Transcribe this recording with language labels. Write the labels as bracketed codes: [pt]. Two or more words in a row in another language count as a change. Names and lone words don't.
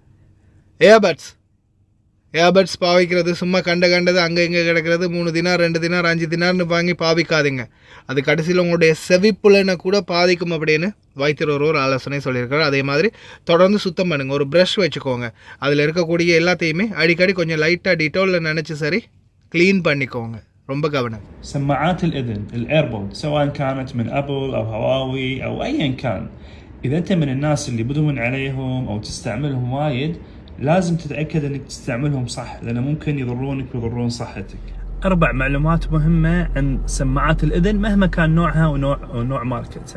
[ta] ஏர்பட்ஸ் பாவிக்கிறது சும்மா கண்டது அங்கே இங்கே கிடக்கிறது 3 தினார் 2 தினார் 5 தினார்னு வாங்கி பாவிக்காதீங்க. அது கடைசியில் உங்களுடைய செவிப்புலனை கூட பாதிக்கும் அப்படின்னு வைத்தியர் ஒரு ஆலோசனை சொல்லியிருக்காரு. அதே மாதிரி தொடர்ந்து சுத்தம் பண்ணுங்கள். ஒரு ப்ரஷ் வச்சுக்கோங்க. அதில் இருக்கக்கூடிய எல்லாத்தையுமே அடிக்கடி கொஞ்சம் லைட்டாக டிட்டோலில் நினச்சி சரி க்ளீன் பண்ணிக்கோங்க. ரொம்ப கவனம். [ar] سماعات الإذن الإيربود سواء كانت من أبل أو هواوي أو أيا كان، إذا أنت من الناس اللي بدون عليهم أو تستعملهم وايد لازم تتأكد أنك تستعملهم صح، لأنه ممكن يضرونك ويضرون صحتك. 4 معلومات مهمة عن سماعات الأذن مهما كان نوعها ونوع ماركتها.